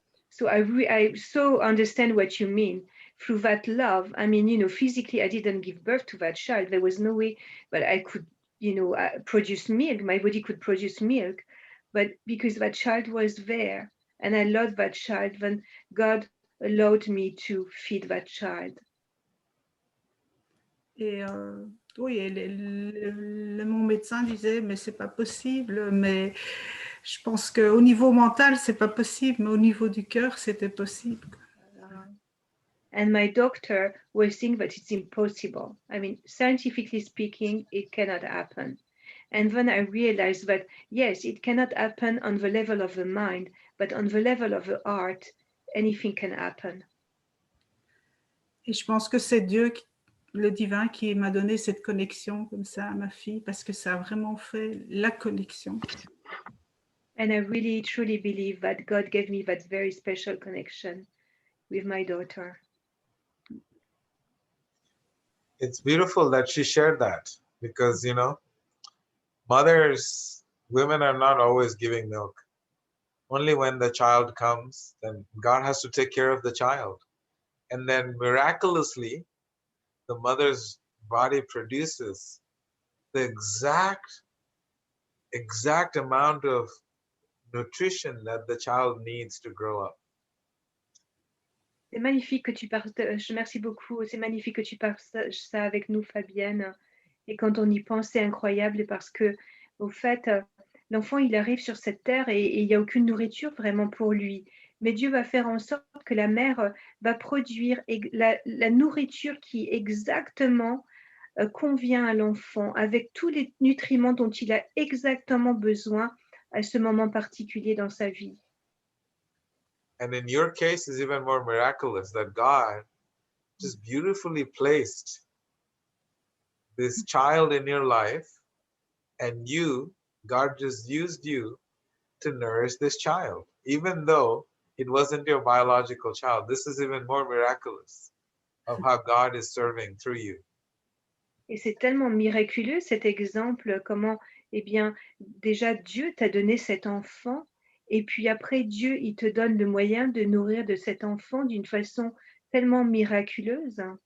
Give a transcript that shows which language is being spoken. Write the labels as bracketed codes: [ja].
[en] So I so understand what you mean. Through that love, I mean, you know, physically I didn't give birth to that child. There was no way that I could, you know, produce milk. My body could produce milk, but because that child was there, and I loved that child, then God allowed me to feed that child. [fr] Et oui, mon médecin disait, mais c'est pas possible, mais je pense qu'au niveau mental, c'est pas possible, mais au niveau du cœur, c'était possible. [en] And my doctor was saying that it's impossible. I mean, scientifically speaking, it cannot happen. And then I realized that, yes, it cannot happen on the level of the mind, but on the level of the heart, anything can happen. [fr] Et je pense que c'est Dieu, le divin, qui m'a donné cette connexion comme ça à ma fille, parce que ça a vraiment fait la connexion. [en] And I really truly believe that God gave me that very special connection with my daughter. It's beautiful that she shared that because, you know, mothers, women are not always giving milk. Only when the child comes, then God has to take care of the child. And then miraculously, the mother's body produces the exact amount of nutrition that the child needs to grow up. [fr] C'est magnifique que tu partages, merci beaucoup, c'est magnifique que tu partages ça avec nous, Fabienne. Et quand on y pense, c'est incroyable parce que, au fait, l'enfant, il arrive sur cette terre et il n'y a aucune nourriture vraiment pour lui. Mais Dieu va faire en sorte que la mère va produire la nourriture qui exactement convient à l'enfant, avec tous les nutriments dont il a exactement besoin à ce moment particulier dans sa vie. [en] And in your case, is even more miraculous that God just beautifully placed this child in your life, and God just used you to nourish this child, even though it wasn't your biological child. This is even more miraculous of how God is serving through you. [fr] Et c'est tellement miraculeux cet exemple, comment, eh bien, déjà Dieu t'a donné cet enfant, et puis après Dieu, il te donne le moyen de nourrir de cet enfant d'une façon tellement miraculeuse.